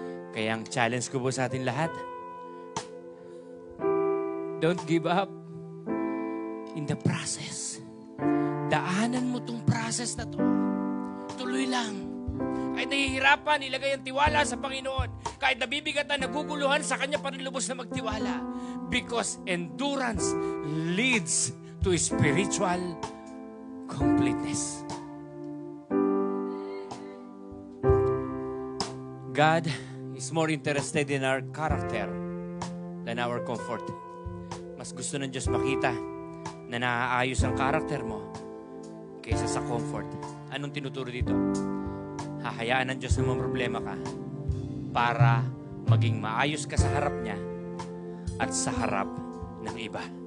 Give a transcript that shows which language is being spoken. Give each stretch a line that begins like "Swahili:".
Filipino: Kaya ang challenge ko po sa atin lahat,
English: don't give up in the process.
Filipino: Daanan mo tong process na to. Tuloy lang. Kahit nahihirapan, ilagay ang tiwala sa Panginoon. Kahit nabibigatan, naguguluhan, sa Kanya pa rin lubos na magtiwala.
English: Because endurance leads to spiritual completeness. God is more interested in our character than our comfort.
Filipino: Mas gusto ng Diyos makita na naaayos ang karakter mo kaysa sa comfort. Anong tinuturo dito? Hahayaan ng Diyos na may problema ka para maging maayos ka sa harap niya at sa harap ng iba.